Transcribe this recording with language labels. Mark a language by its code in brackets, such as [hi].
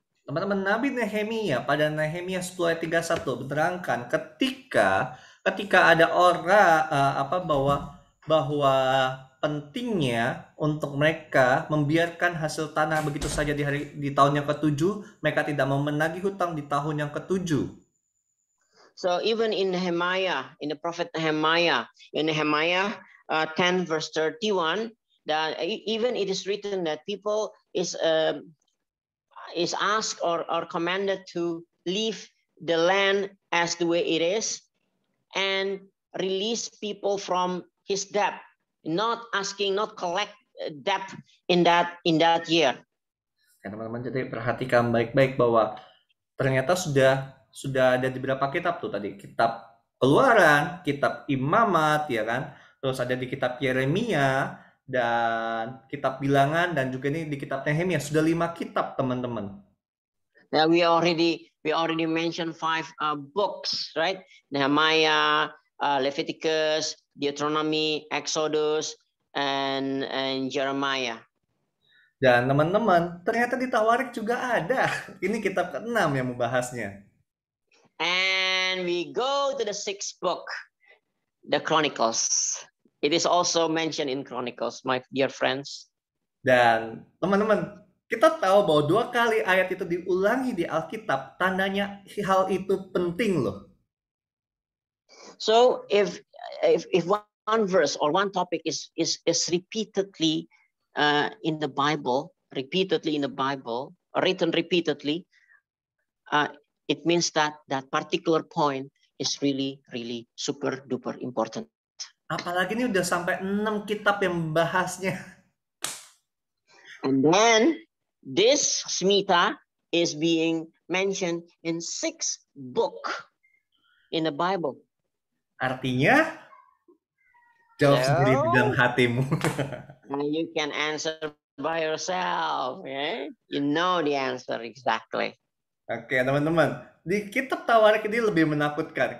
[id] Teman-teman, Nabi Nehemia pada Nehemia 10 ayat 31 menerangkan ketika ada orang bahwa pentingnya untuk mereka membiarkan hasil tanah begitu saja di tahun yang ke-7, mereka tidak mau menagih hutang di tahun yang ke-7. [en] So even in Nehemiah, in the prophet Nehemiah, in Nehemiah 10 verse 31, that even it is written that people is asked or commanded to leave the land as the way it is and release people from his debt, not collect debt in that year. [id] Ya, teman-teman, jadi perhatikan baik-baik bahwa ternyata sudah ada di beberapa kitab tuh tadi, kitab Keluaran, kitab Imamat, ya kan, terus ada di kitab Yeremia dan kitab Bilangan, dan juga ini di kitab Nehemia. Sudah 5 kitab, teman-teman. [en] Now we already mentioned 5 books, right? Nehemiah, Leviticus, Deuteronomy, Exodus, and Jeremiah. [id] Dan teman-teman, ternyata di Tawarik juga ada. Ini kitab ke-6 yang membahasnya. [en] And we go to the 6th book, the Chronicles. It is also mentioned in Chronicles, my dear friends. [id] Dan teman-teman, kita tahu bahwa 2 kali ayat itu diulangi di Alkitab, tandanya hal itu penting loh. [en] So if one verse or one topic is repeatedly in the Bible, written repeatedly, it means that particular point is really, really super duper important. [id] Apalagi ini udah sampai 6 kitab yang membahasnya. [en] And then this Smita is being mentioned in 6 book in the Bible. [id] Artinya, jawab sendiri di dalam hatimu. [en] You can answer by yourself, okay? You know the answer exactly. [id] Oke, teman-teman. Di kitab Tawarik ini lebih menakutkan.